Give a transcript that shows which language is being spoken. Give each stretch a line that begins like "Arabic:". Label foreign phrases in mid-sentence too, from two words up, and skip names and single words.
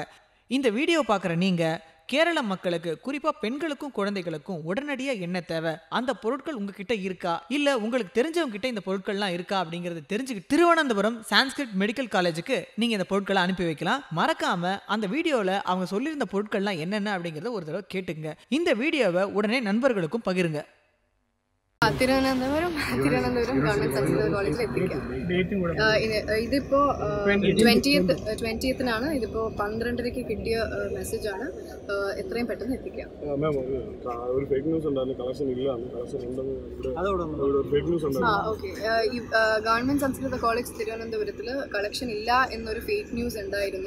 Tamil: இந்த வீடியோ பார்க்குற நீங்க கேரள மக்களுக்கு, குறிப்பா பெண்களுக்கும் குழந்தைகளுக்கும் உடனடியாக என்ன தேவை, அந்த பொருட்கள் உங்ககிட்ட இருக்கா, இல்ல உங்களுக்கு தெரிஞ்சவங்க கிட்ட இந்த பொருட்கள்லாம் இருக்கா அப்படிங்கறது தெரிஞ்சுக்கிட்டு திருவனந்தபுரம் சான்ஸ்கிரிட் மெடிக்கல் காலேஜுக்கு நீங்க இந்த பொருட்களை அனுப்பி வைக்கலாம். மறக்காம அந்த வீடியோல அவங்க சொல்லியிருந்த பொருட்கள்லாம் என்னென்ன அப்படிங்கறத ஒரு தடவை கேட்டுங்க. இந்த வீடியோவை உடனே நண்பர்களுக்கும் பகிருங்க.
Malayalam: തിരുവനന്തപുരം ഗവൺമെന്റ് സംസ്കൃത കോളേജിൽ എത്തിക്കാം. ഇതിപ്പോൾ 20th ഇതിപ്പോൾ 12:30 കിട്ടിയ മെസ്സേജാണ്. എത്രയും പെട്ടെന്ന് എത്തിക്കാം. ഓക്കെ, ഗവൺമെന്റ് സംസ്കൃത കോളേജ് തിരുവനന്തപുരത്തിൽ കളക്ഷൻ ഇല്ല എന്നൊരു
English: fake news
Malayalam: ഉണ്ടായിരുന്നു.